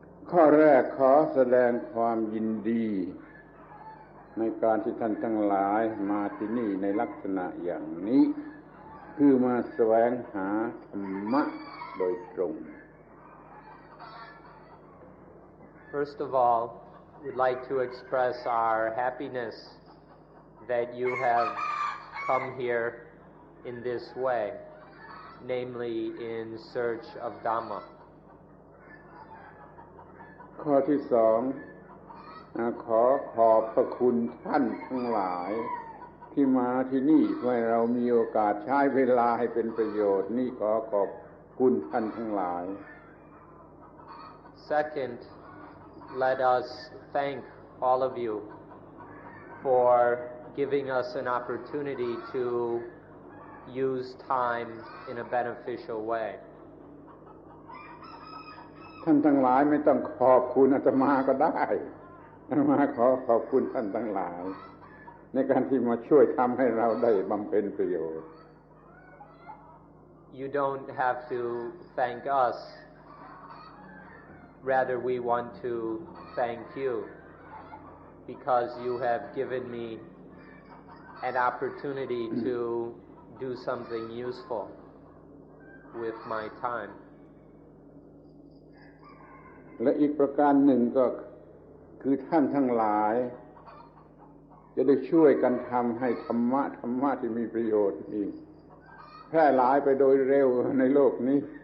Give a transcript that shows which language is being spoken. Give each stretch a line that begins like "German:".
Thai: ข้อแรกขอแสดงความยินดีในการที่ท่านทั้งหลายมาที่นี่ในลักษณะอย่างนี้คือมาแสวงหาธรรมะโดยตรง
English: First of all, we'd like to express our happiness that you have come here in this way, namely in search of Dhamma.
Thai: ข้อที่สองขอบพระคุณท่านทั้งหลายที่มาที่นี่เพื่อให้เรามีโอกาสใช้เวลาให้เป็นประโยชน์นี่ขอขอบคุณท่านทั้งหลาย
English: Second, let us thank all of you for giving us an opportunity to use time in a beneficial way.
Thai: ท่านทั้งหลายไม่ต้องขอบคุณอาตมาก็ได้อาตมาขอบคุณท่านทั้งหลายในการที่มาช่วยทำให้เราได้บำเพ็ญประโยชน์
English: You don't have to thank us. Rather, we want to thank you because you have given me an opportunity to do something useful with my time.
Thai: และอีกประการหนึ่งก็คือท่านทั้งหลายจะได้ช่วยกันทำให้ธรรมะที่มีประโยชน์นี้แพร่หลายไปโดยเร็วในโลกนี้